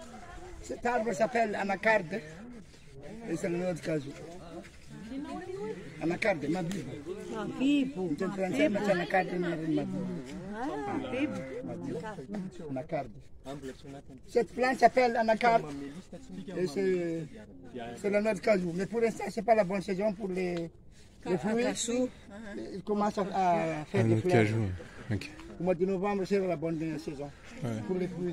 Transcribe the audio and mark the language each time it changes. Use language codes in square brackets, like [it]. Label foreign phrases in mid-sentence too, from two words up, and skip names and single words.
[fr] Cet arbre s'appelle anacarde et c'est le nom de casou. anacarde, mabibo. [pt] Então, em francês, mas anacarde não é mabibo. Anacarde. [fr] Cette plante s'appelle anacarde. Et c'est la noix de cajou. Mais pour l'instant, ce n'est pas la bonne saison pour les fruits. Ils commencent à faire des fleurs. Cajou. Ok. Au mois de novembre, c'est la bonne saison pour les fruits.